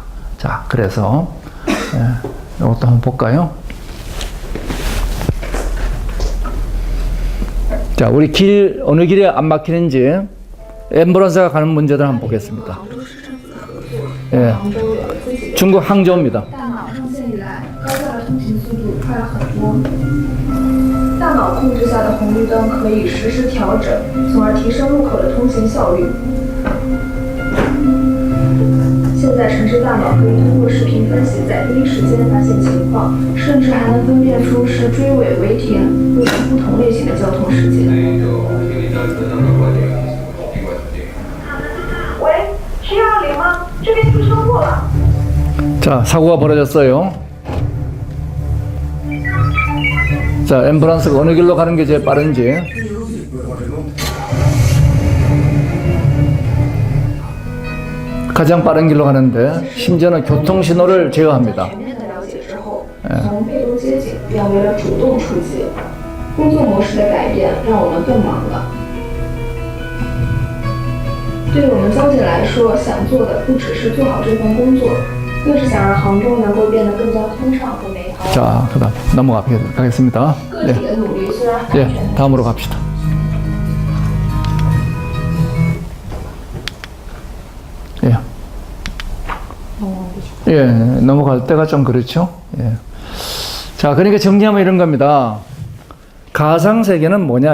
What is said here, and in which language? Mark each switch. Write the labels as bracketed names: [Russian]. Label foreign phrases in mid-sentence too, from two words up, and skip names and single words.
[Korean] 자, 그래서 이것도 한번 볼까요? 자, 우리 길, 어느 길에 안 막히는지 앰뷸런스가 가는 문제들 한번 보겠습니다. 예, 중국 항저우입니다. [Chinese] 大脑控制下的红绿灯可以实时调整，从而提升路口的通行效率。现在城市大脑可以通过视频分析，在第一时间发现情况，甚至还能分辨出是追尾、违停，又是不同类型的交通事件。喂，120吗？这边出车祸了。 [Korean] 자, 사고가 벌어졌어요. 자, 앰뷸런스가 어느 길로 가는 게 제일 빠른지. 가장 빠른 길로 가는데 심지어는 교통신호를 제어합니다. [Chinese] 全面的了解之后，从被动接警变为了主动出击。工作模式的改变让我们更忙了。对于我们交警来说，想做的不只是做好这份工作，更是想让杭州能够变得更加通畅和美好。 [Korean] 자, 그다음 넘어가겠습니다. [Chinese] 个体的努力虽然很 [Korean] 예, 다음으로 갑시다. 예. 예, 넘어갈 때가 좀 그렇죠. 예. 자, 그러니까 정리하면 이런 겁니다. 가상 세계는 뭐냐?